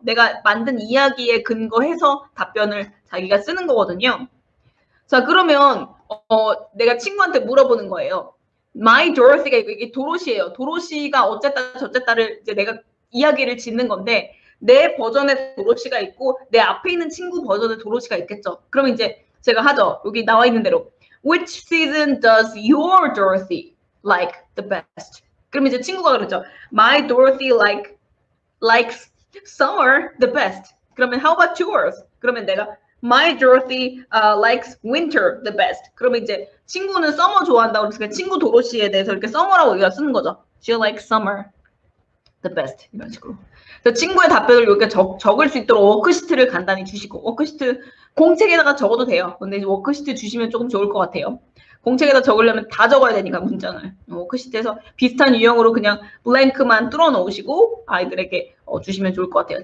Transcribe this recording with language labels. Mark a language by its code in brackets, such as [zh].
[ko] 내가 만든 이야기에 근거해서 답변을 자기가 쓰는 거거든요. 자, 그러면 내가 친구한테 물어보는 거예요. My Dorothy가 이게 도로시예요. 도로시가 어쨌다 저쨌다를 이제 내가 이야기를 짓는 건데 내 버전의 도로시가 있고 내 앞에 있는 친구 버전의 도로시가 있겠죠. 그러면 이제 제가 하죠. 여기 나와 있는 대로 [en] Which season does your Dorothy like the best? [ko] 그럼 이제 친구가 그러죠. [en] My Dorothy likes summer the best. [ko] 그러면 [en] how about yours? [ko] 그러면 내가 [en] My Dorothy likes winter the best. [ko] 그러면 이제 친구는 summer 좋아한다고 그러니까 친구 도로시에 대해서 이렇게 summer라고 우리가 쓰는 거죠. [en] She likes summer the best. [ko] 이런 식으로. 그래서 친구의 답변을 이렇게 적을 수 있도록 워크시트를 간단히 주시고 워크시트 공책에다가 적어도 돼요. 근데 워크시트 주시면 조금 좋을 것 같아요. 공책에다 적으려면 다 적어야 되니까 문장을. 워크시트에서 비슷한 유형으로 그냥 블랭크만 뚫어 놓으시고 아이들에게 주시면 좋을 것 같아요.